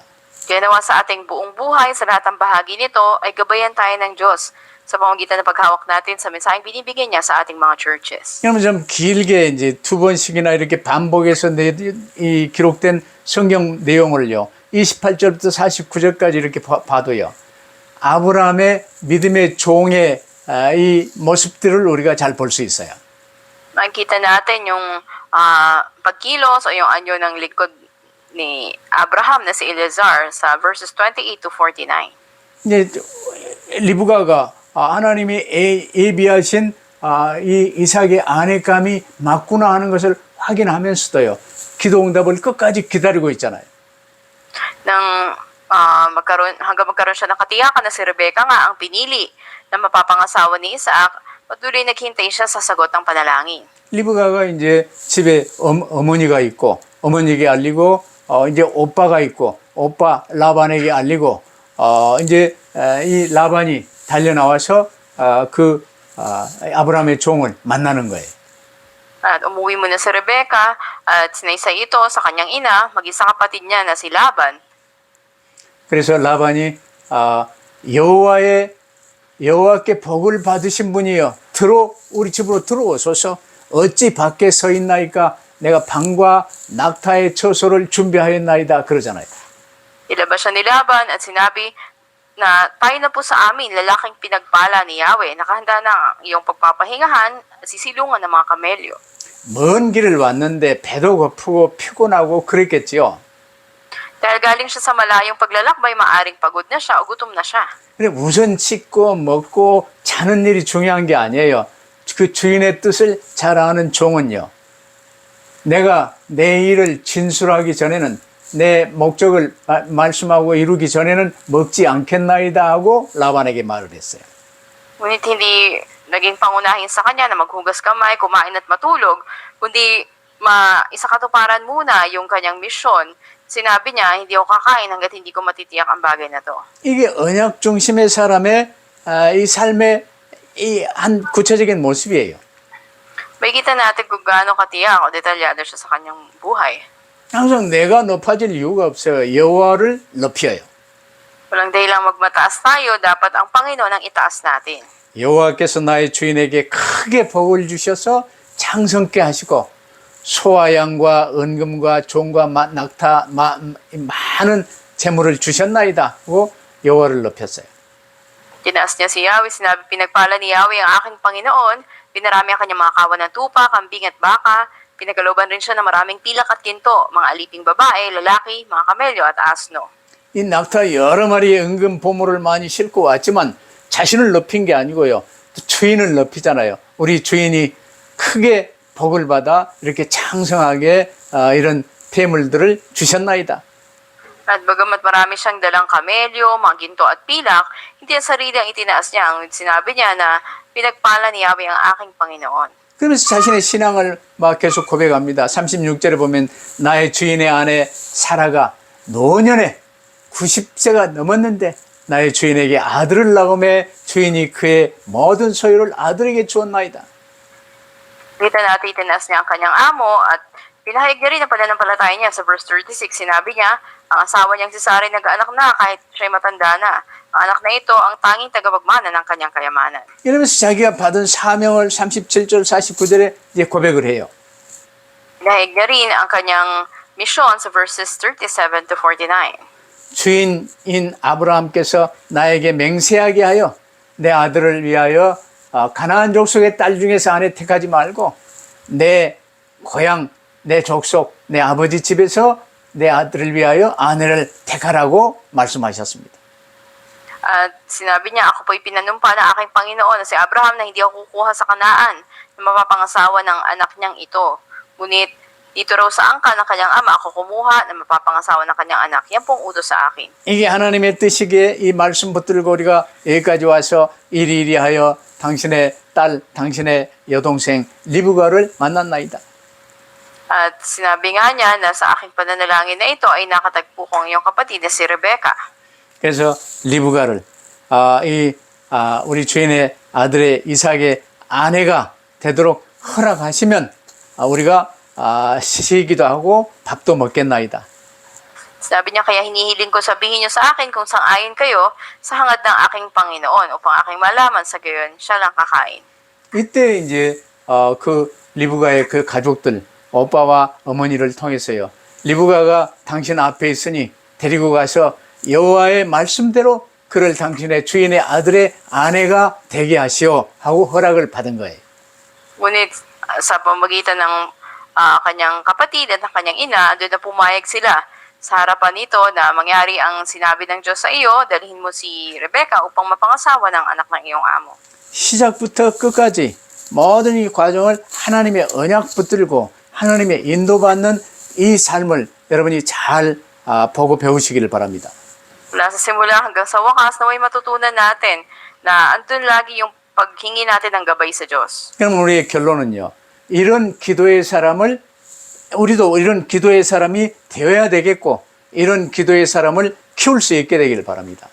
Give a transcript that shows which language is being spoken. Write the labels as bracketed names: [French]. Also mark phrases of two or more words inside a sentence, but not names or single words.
[Filipino] Kaya nawa sa ating buong buhay, sa lahat ng bahagi nito, ay gabayan tayo ng Diyos sa pamamagitan ng paghawak natin sa mensaheng binibigay niya sa ating mga churches. [Korean] 그러면 좀 길게 이제 2번씩이나 이렇게 반복해서 이 기록된 성경 내용을요, 28절부터 49절까지 이렇게 봐도요, 아브라함의 믿음의 종의 이 모습들을 우리가 잘 볼 수 있어요. [Filipino] Makikita natin yung pagkilos o yung anyo ng likod ni Abraham na si Eleazar sa [English] verses 28 to 49. [Korean] 이제 리브가가 하나님이 예비하신 이 이삭의 아내감이 맞구나 하는 것을 확인하면서도요, 기도 응답을 끝까지 기다리고 있잖아요. [Filipino] Nang hanggang magkaroon siya ng katiyakan na si Rebecca nga ang pinili na mapapangasawa ni Isaac, patuloy naghintay siya sa sagot ng panalangin. [Korean] 리브가가 이제 집에 어머니가 있고 어머니에게 알리고 이제 오빠가 있고 오빠 라반에게 알리고 이제 이 라반이 달려 나와서 아브라함의 종을 만나는 거예요. [Filipino] At umuwi muna si Rebecca at sinaysay ito sa kanyang ina, mag-isa kapatid niya na si Laban. [Korean] 그래서 라반이 여호와께 복을 받으신 분이여 우리 집으로 들어오소서 어찌 밖에 서 있나이까 내가 방과 낙타의 처소를 준비하였나이다 그러잖아요. [Filipino] Ilabas siya ni Laban at sinabi na tayo na po sa amin, lalaking pinagpala ni Yahweh, nakahanda na ang iyong pagpapahingahan at sisilungan ng mga kamelyo. [Korean] 먼 길을 왔는데 배도 고프고 피곤하고 그랬겠지요. [Filipino] Dahil galing siya sa malayong paglalakbay, maaring pagod na siya o gutom na siya. [Korean] 근데 우선 씻고 먹고 자는 일이 중요한 게 아니에요. 그 주인의 뜻을 잘 아는 종은요, 내가 내 일을 진술하기 전에는 내 목적을 말씀하고 이루기 전에는 먹지 않겠나이다 하고 라반에게 말을 했어요. [Filipino] Ngunit hindi naging pangunahin sa kanya na maghugas kamay, kumain at matulog, kundi isakatuparan muna yung kanyang misyon. Sinabi niya, hindi ako kakain hanggat hindi ko matitiyak ang bagay na to. [Korean] 이게 언약 중심의 사람의 이 삶의 이 한 구체적인 모습이에요. [Filipino] Makikita natin kung gaano katiyak o detalyado siya sa kanyang buhay. [Korean] 항상 내가 높아질 이유가 없어요. 여호와를 높여요. [Filipino] Walang dahilang magmataas tayo, dapat ang Panginoon ang itaas natin. [Korean] 여호와께서 나의 주인에게 크게 복을 주셔서 창성케 하시고 소와 양과 은금과 종과 낙타 많은 재물을 주셨나이다 하고 여호와를 높였어요. [Filipino] Tinaas niya si Yahweh, sinabi, pinagpala ni Yahweh ang aking Panginoon, pinarami ang kanyang mga kawan ng tupa, kambing at baka, pinagkalooban rin siya ng maraming pilak at ginto, mga aliping babae, lalaki, mga kamelyo at asno. [Korean] 이 낙타 여러 마리의 은금 보물을 많이 싣고 왔지만 자신을 높인 게 아니고요, 주인을 높이잖아요. 우리 주인이 크게 복을 받아 이렇게 창성하게 이런 폐물들을 주셨나이다. [Filipino] At bagamat marami siyang dalang kamelyo, mga ginto at pilak, hindi ang sarili ang itinaas niya. Ang sinabi niya na pinagpala ni Yahweh ang aking Panginoon. [Korean] 그러면서 자신의 신앙을 막 계속 고백합니다. 36절에 보면 나의 주인의 아내 사라가 노년에 90세가 넘었는데 나의 주인에게 아들을 낳음에 주인이 그의 모든 소유를 아들에게 주었나이다. [Filipino] Kita natin itinaas niya ang kanyang amo at pinahayag niya rin ang pananampalataya niya sa verse 36. Sinabi niya, ang asawa niyang si Sarai nag-anak na kahit siya'y matanda na. Ang anak na ito ang tanging tagapagmana ng kanyang kayamanan. [Korean] 이러면서 자기가 받은 사명을 37절 49절에 이제 고백을 해요. [Filipino] Pinahayag niya rin ang kanyang misyon sa [English] verses 37 to 49. [Korean] 주인인 아브라함께서 나에게 맹세하게 하여 내 아들을 위하여 가나안 족속의 딸 중에서 아내 택하지 말고 내 고향, 내 족속, 내 아버지 집에서 내 아들을 위하여 아내를 택하라고 말씀하셨습니다. [Filipino] At sinabi niya, ako po'y pinanumpa ng aking Panginoon na si Abraham na hindi ako kukuha sa Kanaan na mapapangasawa ng anak niyang ito. Ngunit dito raw sa angka ng kanyang ama ako kumuha na mapapangasawa ng kanyang anak. Yan pong utos sa akin. [Korean] 이게 하나님의 뜻이기에 이 말씀 붙들고 우리가 여기까지 와서 이리이리하여 당신의 딸, 당신의 여동생 리브가를 만났나이다. [Filipino] At sinabi nga niya na sa aking pananalangin na ito ay nakatagpo ko ang iyong kapatid na si Rebecca. [Korean] 그래서 리브가를 우리 주인의 아들의 이삭의 아내가 되도록 허락하시면 우리가 시기도 하고 밥도 먹겠나이다. [Filipino] Sabi niya, kaya hinihiling ko sabihin niyo sa akin kung sang-ayon kayo sa hangad ng aking Panginoon upang aking malaman sa gayon siya lang kakain. [Korean] 이때 이제 그 리브가의 그 가족들 오빠와 어머니를 통해서요. 리브가가 당신 앞에 있으니 데리고 가서 여호와의 말씀대로 그를 당신의 주인의 아들의 아내가 되게 하시오 하고 허락을 받은 거예요. [Filipino] Ngunit sa pamagitan ng kanyang kapatid at ng kanyang ina, doon na pumayag sila sa harapan nito na mangyari ang sinabi ng Diyos sa iyo, dalhin mo si Rebecca upang mapangasawa ng anak ng iyong amo. [Korean] 시작부터 끝까지 모든 이 과정을 하나님의 언약 붙들고 하나님의 인도받는 이 삶을 여러분이 잘 보고 배우시기를 바랍니다. [Filipino] Mula sa simula hanggang sa wakas, naway matutunan natin na andun lagi yung paghingi natin ng gabay sa Diyos. [Korean] 그럼 우리의 결론은요. 이런 기도의 사람을 우리도 이런 기도의 사람이 되어야 되겠고 이런 기도의 사람을 키울 수 있게 되기를 바랍니다.